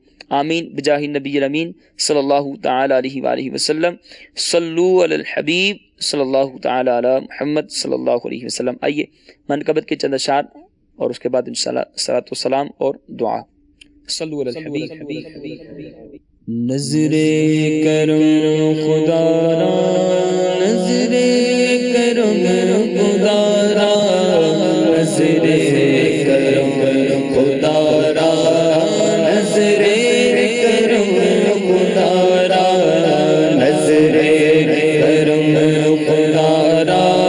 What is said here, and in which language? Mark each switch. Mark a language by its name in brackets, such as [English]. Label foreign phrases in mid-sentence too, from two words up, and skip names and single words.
[Arabic] آمین بجاہ نبی الامین صلی اللہ تعالی علیہ وآلہ وسلم. صلو علی الحبیب صلی اللہ تعالی علی محمد صلی اللہ علیہ وسلم. [Urdu] آئیے منقبت کے چند اشعار اور اس کے بعد انشاءاللہ صلاۃ والسلام اور دعا. [Arabic] صلو علی الحبیب. [Persian] نظر کرم خدا را، نظر کرم خدا را، نظر کرم خدا را، نظر کرم خدا را، نظر کرم خدا را،